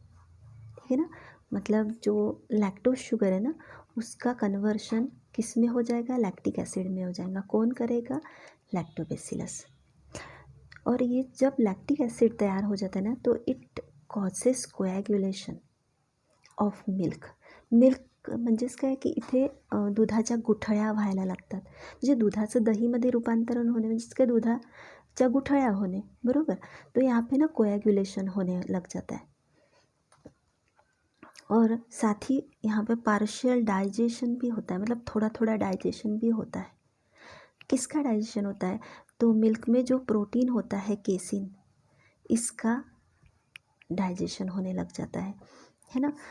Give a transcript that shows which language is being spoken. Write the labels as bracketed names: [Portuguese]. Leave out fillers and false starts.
[Hindi] ठीक है ना, मतलब जो लैक्टोज शुगर है ना उसका कन्वर्शन किस में हो जाएगा, लैक्टिक एसिड में हो जाएगा। कौन करेगा, लैक्टोबैसिलस। और ये जब लैक्टिक एसिड तैयार हो जाता है ना तो [English] It causes coagulation of milk. [Marathi] Milk म्हणजेच काय की इथे दुधाच्या गुठळ्या व्हायला लागतात, म्हणजे दुधाचं दहीमध्ये रूपांतरण होणे म्हणजेच काय, दुधाच्या गुठळ्या होणे, बरोबर। [Hindi] तो यहाँ पे ना कोएगुलेशन होने लग जाता है और साथ ही यहाँ पे पार्शियल डाइजेशन भी होता है, मतलब थोड़ा थोड़ा डाइजेशन भी होता है। किसका डाइजेशन होता है, तो मिल्क में जो प्रोटीन होता है केसिन, इसका डाइजेशन होने लग जाता है ना।